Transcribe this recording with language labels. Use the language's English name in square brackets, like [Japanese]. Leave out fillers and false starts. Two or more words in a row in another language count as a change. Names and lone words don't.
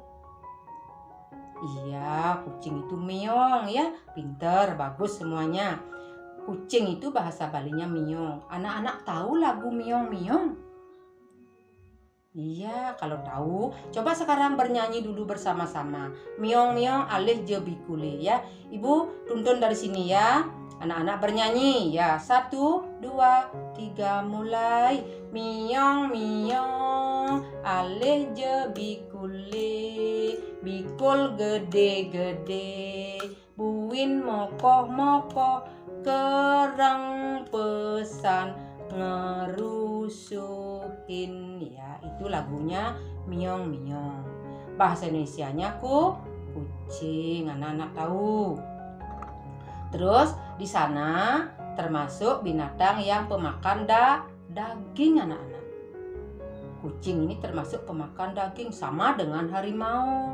[Indonesian] Iya, kucing itu meong ya. Pinter, bagus semuanya. Kucing itu bahasa Balinya meong. Anak-anak tahu lagu meong-meong? Iya, kalau tahu, coba sekarang bernyanyi dulu bersama-sama. [Balinese] Meong-meong alih je bikule ya. [Indonesian] Ibu tuntun dari sini ya. Anak-anak bernyanyi ya. 1, 2, 3 mulai. [Balinese] Meong-meong alih je bikule. Bikul gede-gede. Buin mokoh-mokoh. Kerang pesan ngerusuhin ya, [Indonesian] itu lagunya meong-meong. Bahasa Indonesianya kucing. Anak-anak tahu. Terus di sana termasuk binatang yang pemakan daging anak-anak. Kucing ini termasuk pemakan daging sama dengan harimau.